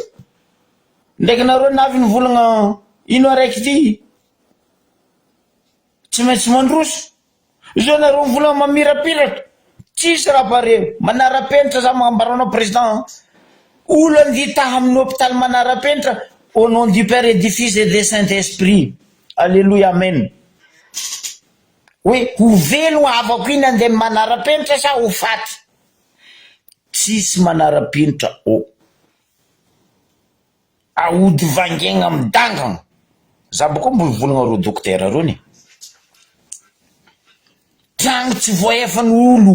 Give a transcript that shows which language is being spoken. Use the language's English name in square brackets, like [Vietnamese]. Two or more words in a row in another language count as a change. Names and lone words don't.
[Malagasy] Ndraiky nareo navy ny volagna ino araiky ty? Tsy maintsy mandroso. Izo nareo ny volagna mamirapiratra. Tsisy raha pare. Manara-penitra za mambaranao président. Olo andita amin'ny hôpital manara-penitra [French] au nom du Père et du Fils et du Saint-Esprit. Alléluia, amen. Oui, [Malagasy] ho velo avako iny andeha manara-penitra sa ho faty? Tsisy manara-penitra o. Aody vangegna amin'ny dangana. Za boko mbo volagna ro dokotera rony. Tragno tsy voaefan'ny olo.